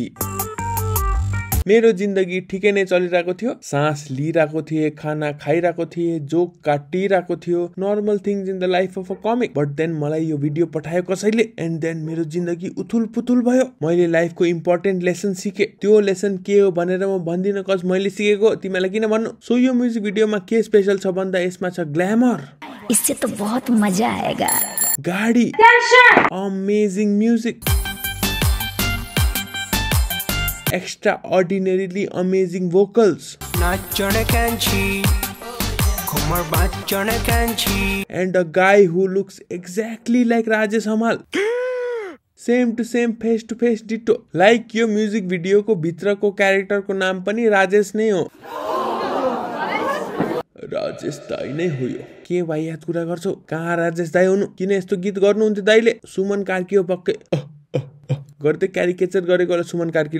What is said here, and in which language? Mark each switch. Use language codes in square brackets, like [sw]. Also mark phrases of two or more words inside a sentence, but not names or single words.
[ne] मेरो जिन्दगी ठिकै नै चलिरहेको थियो, सास लिइरहेको थिए, खाना खाइरहेको थिए, जोक काटिरहेको थियो, [en] normal things in the life of a comic. but then [ne] मलाई यो भिडियो पठायो कसैले [en] and then [ne] मेरो जिन्दगी उथुल पुथुल भयो। मैले लाइफको [en] important lesson [ne] सिके। त्यो लेसन के हो भनेर म भन्दिनँ कज मैले सिकेको तिमीलाई किन भन्नु। सो यो म्युजिक भिडियोमा के स्पेशल छ भन्दा यसमा छ ग्ल्यामर, [hi] इससे तो बहुत मजा आएगा, [ne] गाडी, [en] amazing music, extraordinarily amazing vocals, and a guy who looks exactly like Rajesh Hamal. Same to same, face to face ditto. [ne] Like यो म्युजिक भिडियो को भित्र को क्यारेक्टर को नाम पनि राजेश नै हो। राजेश दाई नै हो यो। के भाइ याद कुरा गर्छौ? कहाँ राजेश दाई हुनु? किन यस्तो गीत गर्नुहुन्थ्यो दाइले? सुमन कार्की हो पक्कै। गर्दै क्यारिकेचर गरेको होला सुमन कार्कीले।